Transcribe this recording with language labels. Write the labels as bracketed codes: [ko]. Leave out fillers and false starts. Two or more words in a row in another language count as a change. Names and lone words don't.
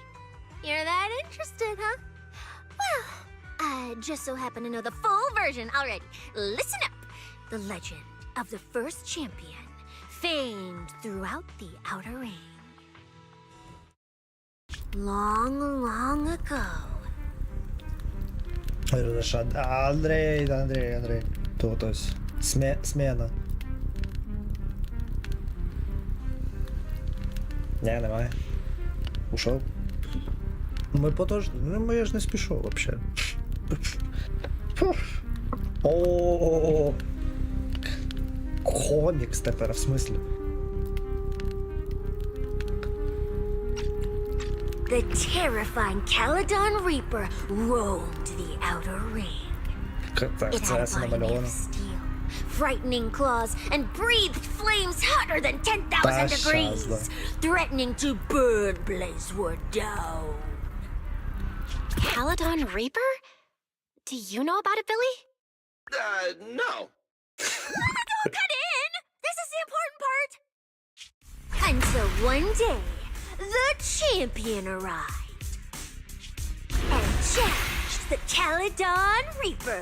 [en] You're that interested, huh? Well, I just so happen to know the full version already. Listen up! The legend of the first champion, famed throughout the Outer Ring. Long, long ago. [uk] Андрей. Тут ось. Смена. Не, немає. Ушов. Ми подожди. Ну, я ж не спішу вообще. О. Комікс тепер, в смислі. [en] the terrifying Caledon Reaper roamed the outer ring. [uk] Так, [en] It [uk] це [en] had a [uk] все [en] body made [uk] намальовано. [en] of steel, frightening claws, and breathed flames hotter than 10,000 [uk] Та [en] degrees, [uk] щас, да. [en] threatening to burn Blazewood down. Caledon Reaper? Do you know about it, Billy? No. Cut in! This is the important part! Until one day, the champion arrived and challenged the Caledon Reaper.